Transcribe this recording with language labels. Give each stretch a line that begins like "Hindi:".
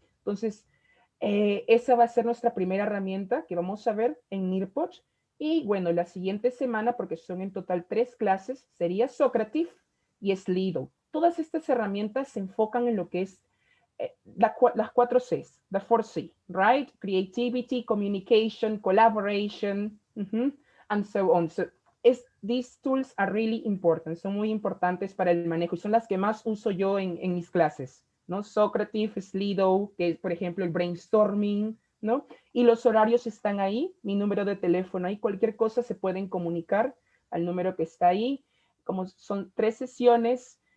Spanish: Entonces, esa va a ser nuestra primera herramienta que vamos a ver en Nearput. Y bueno, la siguiente semana, porque son en total 3 clases, sería Socrative y Slido. Todas estas herramientas se enfocan en lo que es las 4 Cs,
English: the 4C, right? Creativity, communication, collaboration, and so on. So, these tools are really important,
Spanish: son muy importantes para el manejo y son las que más uso yo en mis clases, ¿no? Socrative, Slido, que es, por ejemplo, el brainstorming, ¿no? Y los horarios están ahí, mi número de teléfono ahí, cualquier cosa se pueden comunicar al número que está ahí, como son 3 sesiones.